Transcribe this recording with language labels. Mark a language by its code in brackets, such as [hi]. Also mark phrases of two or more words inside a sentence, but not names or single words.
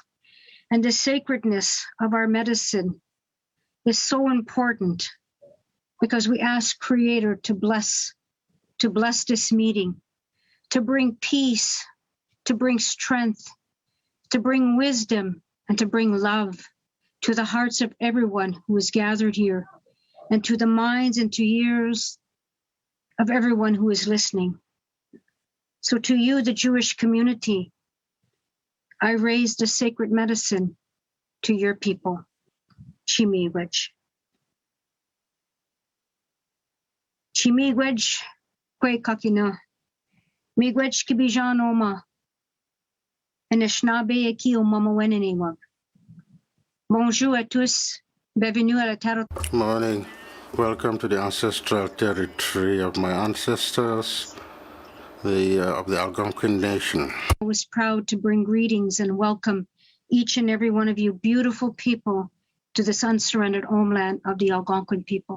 [en] And the sacredness of our medicine is so important because we ask Creator to bless this meeting, to bring peace, to bring strength, to bring wisdom, and to bring love to the hearts of everyone who is gathered here, and to the minds and to ears of everyone who is listening. So to you, the Jewish community, I raise the sacred medicine to your people. [alq] Chimigwej. Chimigwej kwe kakina. Migwej kibijan oma. Eneshnabe eki omama weneniwag. [fr] Bonjour à tous. Bienvenue à la terre. [en] Morning. Welcome to the ancestral territory of my ancestors, of the Algonquin Nation. I was proud to bring greetings and welcome each and every one of you beautiful people to this unsurrendered homeland of the Algonquin people.